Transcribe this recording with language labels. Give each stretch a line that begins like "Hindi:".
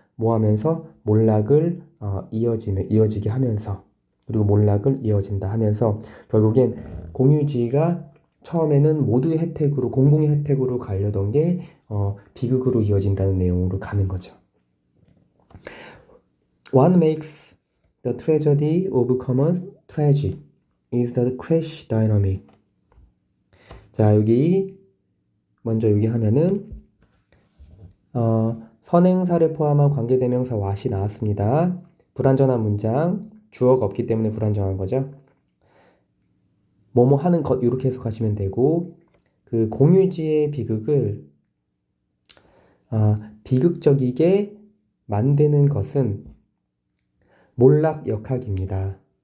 Korean: 뭐 하면서 몰락을 이어지게 하면서 그리고 몰락을 이어진다 하면서 결국엔 공유지가 처음에는 모두의 혜택으로 공공의 혜택으로 가려던 게 비극으로 이어진다는 내용으로 가는 거죠.
English: What makes the tragedy of common tragic is the crash dynamic.
Korean: 자, 여기 먼저 여기 하면은 선행사를 포함한 관계대명사 what이 나왔습니다. 불완전한 문장, 주어가 없기 때문에 불완전한 거죠. 뭐뭐 하는 것 이렇게 해석하시면 되고 그 공유지의 비극을 비극적이게 만드는 것은 몰락 역학입니다.